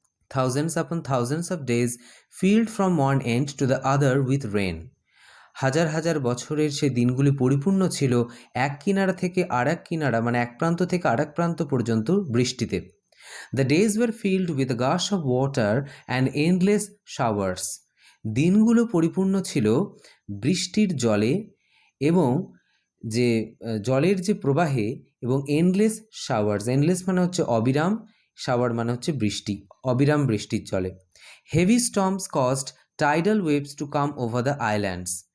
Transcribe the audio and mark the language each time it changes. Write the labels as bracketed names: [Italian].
[English] Thousands upon thousands of days filled from one end to the other with rain. [Bangla] হাজার হাজার বছরের সেই দিনগুলি পরিপূর্ণ ছিল এক কিনারা থেকে আর এক কিনারা, মানে এক প্রান্ত থেকে আর এক প্রান্ত পর্যন্ত বৃষ্টিতে। [English] The days were filled with a gush of water and endless showers. [Bangla] দিনগুলো পরিপূর্ণ ছিল বৃষ্টির জলে এবং যে জলের যে প্রবাহে এবং [English] Endless showers. [Bangla] এন্ডলেস মানে হচ্ছে অবিরাম, শাওয়ার মানে হচ্ছে বৃষ্টি, অবিরাম বৃষ্টির জলে। [English] Heavy storms caused tidal waves to come over the islands.